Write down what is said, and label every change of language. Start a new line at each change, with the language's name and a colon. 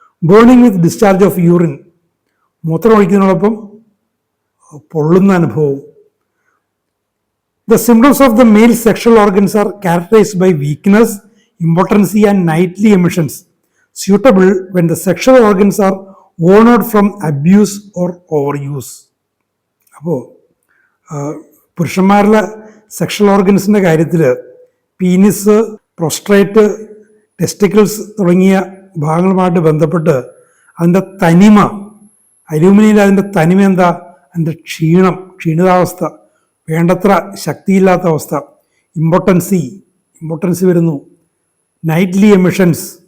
English: burning with discharge of urine,
Malayalam: മൂത്രം ഒഴിക്കുന്നതിനോടൊപ്പം പൊള്ളുന്ന അനുഭവം.
English: The symptoms of the male sexual organs are characterized by weakness, impotency and nightly emissions, suitable when the sexual organs are worn out from abuse or overuse.
Malayalam: അപ്പോൾ പുരുഷന്മാരിലെ sexual ഓർഗൻസിൻ്റെ കാര്യത്തിൽ penis, prostate, testicles തുടങ്ങിയ ഭാഗങ്ങളുമായിട്ട് ബന്ധപ്പെട്ട് അതിൻ്റെ തനിമ, അലൂമിനിയിൽ അതിൻ്റെ തനിമ എന്താ? അതിൻ്റെ ക്ഷീണിതാവസ്ഥ, വേണ്ടത്ര ശക്തിയില്ലാത്ത അവസ്ഥ, ഇമ്പോർട്ടൻസി വരുന്നു, നൈറ്റ്ലി എമിഷൻസ്.